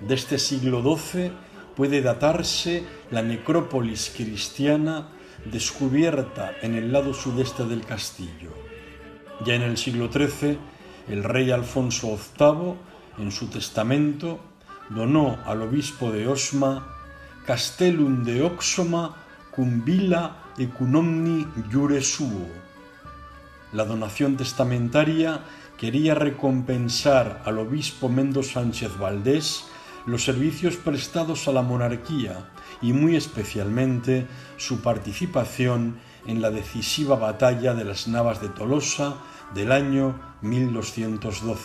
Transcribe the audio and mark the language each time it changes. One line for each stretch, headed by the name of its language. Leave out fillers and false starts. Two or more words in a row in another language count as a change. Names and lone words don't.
Spanish: De este siglo XII puede datarse la necrópolis cristiana descubierta en el lado sudeste del castillo. Ya en el siglo XIII, el rey Alfonso VIII, en su testamento, donó al obispo de Osma
Latin: Castellum de Oxoma cum villa e cum omni iure suo.
Spanish: La donación testamentaria quería recompensar al obispo Mendo Sánchez Valdés los servicios prestados a la monarquía y muy especialmente su participación en la decisiva batalla de las Navas de Tolosa del año 1212.